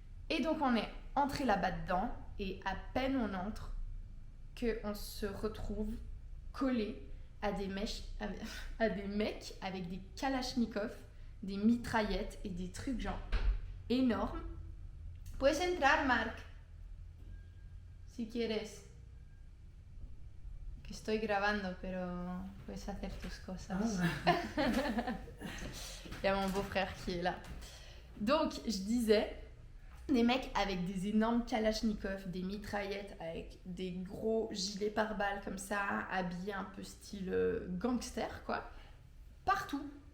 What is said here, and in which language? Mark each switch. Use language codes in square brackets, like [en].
[fr] Et donc, on est entré là-bas dedans. Et à peine on entre, qu'on se retrouve collés à des mecs avec des kalachnikovs, des mitraillettes et des trucs genre énormes. [es] Puedes entrar, Marc, si quieres. Que estoy grabando, pero puedes hacer tus cosas. [fr] Il y a mon beau-frère qui est là. Donc, je disais, des mecs avec des énormes kalachnikovs, des mitraillettes, avec des gros gilets pare-balles comme ça, habillés un peu style gangster, quoi, partout.